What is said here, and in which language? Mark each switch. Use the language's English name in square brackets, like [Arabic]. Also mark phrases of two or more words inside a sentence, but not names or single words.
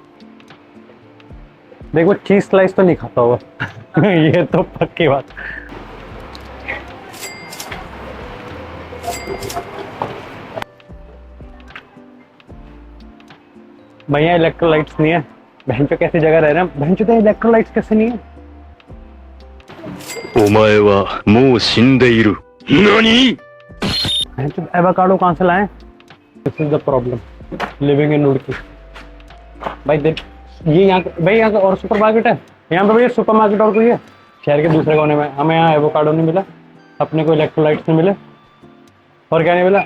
[Hindi] देखो चीज स्लाइस तो नहीं खाता होगा ये तो पक्की बात। भैया इलेक्ट्रोलाइट्स नहीं है। बहन चो कैसी जगह रह रहे हैं। बहन चो तो इलेक्ट्रोलाइट्स कैसे नहीं है। [Japanese] お前はもう死んでいる。何? [Hindi] बहन चो एवोकाडो कहाँ से लाएं? [English] this is the problem living in [Hindi] रुड़की। भाई देख, ये यहाँ भाई यहाँ और सुपरमार्केट है। यहाँ पे भैया सुपरमार्केट और कोई है? शहर के दूसरे कोने में। हमें यहाँ एवोकाडो नहीं मिला, अपने को इलेक्ट्रोलाइट्स नहीं मिले, और क्या नहीं मिला?